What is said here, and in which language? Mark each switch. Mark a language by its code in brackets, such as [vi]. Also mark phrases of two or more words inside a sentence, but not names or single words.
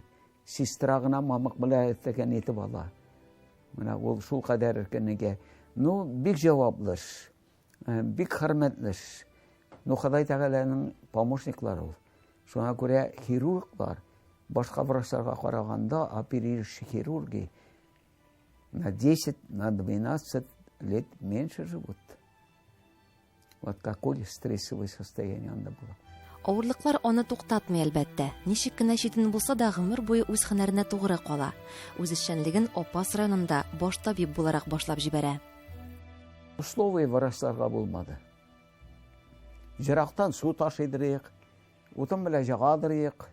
[tt] Сестра гына мамык белән тәкән итеп ала. Менә ул шул кадәр кенегә. Ну, бик җаваплы, бик хөрмәтле. Ну, Худай тәгаләнең помощниклары ул. Шуңа күрә хирурглар башка врачларга караганда [ru] оперирующий хирурги на 10-12 лет меньше живут. Вот какое стрессовое состояние анда было. [tt] Авырлыклар аны туктатмый әлбәттә. Ничек кенә читен булса да гомер буе үз һөнәренә тугры кала. Үз эшчәнлеген Апас районында баш табиб буларак башлап җибәрә. Условия врачларга булмады. Жирактан су ташыдырык, утын белән җагадырык.